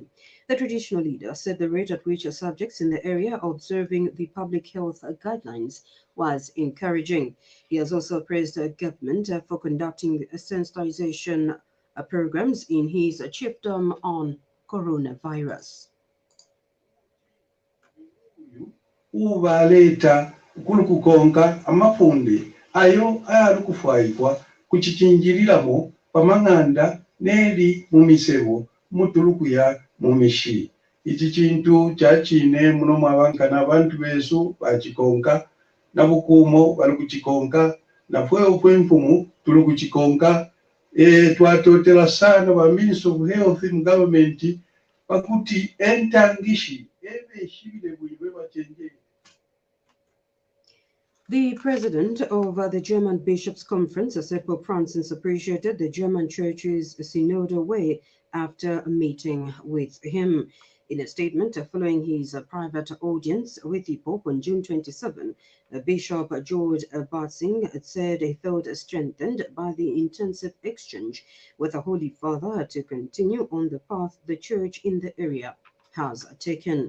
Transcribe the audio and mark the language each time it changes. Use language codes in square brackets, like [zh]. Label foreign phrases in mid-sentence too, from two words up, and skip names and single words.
[en] The traditional leader said the rate at which subjects in the area are observing the public health guidelines was encouraging. He has also praised the government for conducting sensitization programs in his chiefdom on coronavirus. [bem] Ubaleta kulukukonka amafunde ayo ayalukufwaibwa kuchichinjiriramo pamang'anda neri mumisebo mutulukuya mumishi. Ichi chintu chachine muno mwabankana abantu besu bachikonka na bukumo balikuchikonka na fweo kwemfumu tulukuchikonka. Twatotela sana ba [en] Minister of Health in government [bem] bakuti entangishi shibile bwiwe bachenje. [en] The president of the German Bishops' Conference said Pope Francis appreciated the German Church's synodal way after a meeting with him. In a statement following his private audience with the Pope on June 27, Bishop George Batzing said he felt strengthened by the intensive exchange with the Holy Father to continue on the path the Church in the area has taken.